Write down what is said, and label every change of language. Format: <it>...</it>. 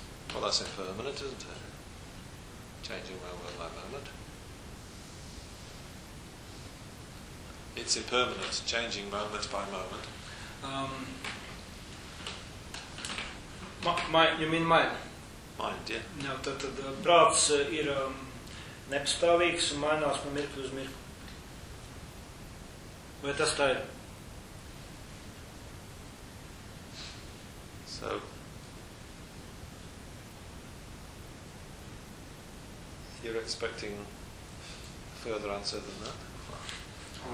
<en>Well, that's impermanent, isn't it? Changing my world by moment. It's impermanent, changing moment by moment. You mean mind? Mind, yeah.</en> <lv>No, tad prāts ir nepastāvīgs un mainās no mirkli uz mirkli. Vai tas tā ir?</lv> <en>So, you're expecting further answer than that?</en>